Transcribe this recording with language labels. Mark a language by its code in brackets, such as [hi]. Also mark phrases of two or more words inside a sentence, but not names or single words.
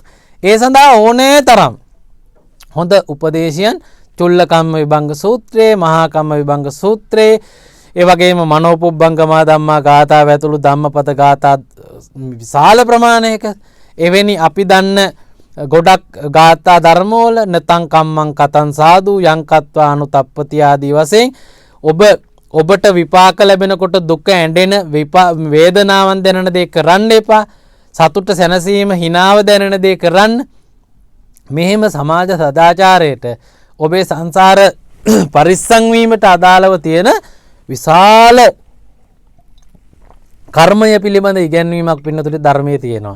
[si] ඒ සඳහා ඕනේ තරම් හොඳ උපදේශයන් චුල්ලකම්ම විභංග සූත්‍රයේ, මහා කම්ම විභංග සූත්‍රයේ, ඒ වගේම මනෝපුබ්බංගමා ධම්මා ගාථාව ඇතුළු ධම්මපද ගාථා විශාල ප්‍රමාණයක එවැනි අපි දන්න ගොඩක් ගාථා ධර්මවල [pi] නතං කම්මං කතං සාදු යං කତ୍වා අනුතප්පති [si] ආදී වශයෙන් ඔබට විපාක ලැබෙනකොට දුක ඇඬෙන වේදනාවන් දැනෙන දේ කරන්න එපා. සතුට සැනසීම හිනාව දැනෙන දේ කරන්න. මෙහෙම සමාජ සදාචාරයට ඔබේ සංසාර පරිස්සම් වීමට අදාළව තියෙන විශාල කර්මය පිළිබඳ ඉගැන්වීමක් පින්නතුලේ ධර්මයේ තියෙනවා.